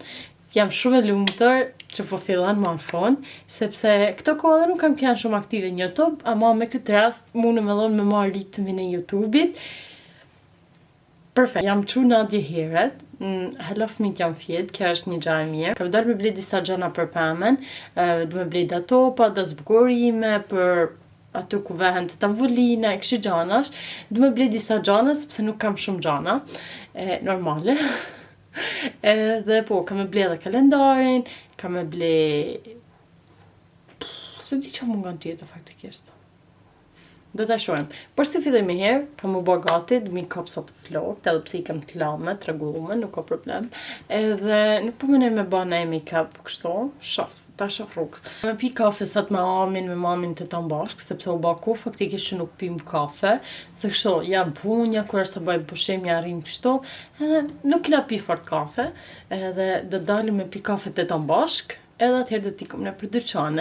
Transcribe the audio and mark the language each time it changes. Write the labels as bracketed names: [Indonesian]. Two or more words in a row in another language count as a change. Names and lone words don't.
[Albanian] Jam shumë e lumtur që po fillon më në fund, sepse këto kohë nuk kam qenë shumë aktive në YouTube, ama me këtë rast mundem me dhënë me marr ritmin e YouTube-it. Perfekt, jam çu në dje herët, hala fëmijët jam fjet, kjo është një gjë e mirë. Kam dalë me ble disa gjëra për pemën, du me ble da topa, da zbukurime, për aty ku vehen të tavolina, e kështu gjanash. Du me ble disa gjana, sepse nuk kam shumë gjana, normale. Edhe po, kam e ble edhe kalendarin, kam e ble... Se di që mungon tjetër faktikisht. Do ta shohim. Por si fillojmë herë, pa më bë gati, du mi kap sa të flokët, edhe pse i kam të lame, të rregullume, nuk ka problem. Edhe nuk po mendoj me bë ndaj make-up kështu, shof. Ta shof rrugës. Me pi kafe sot me mamin të tan bashk, sepse u baku faktikisht që nuk pim kafe, se kështu jam punja, kur është të bëjmë pushim ja rrim kështu, edhe nuk kena pi fort kafe, edhe do dalim me pi kafe të tan bashk, edhe atëherë do t'ikum në për dyqane.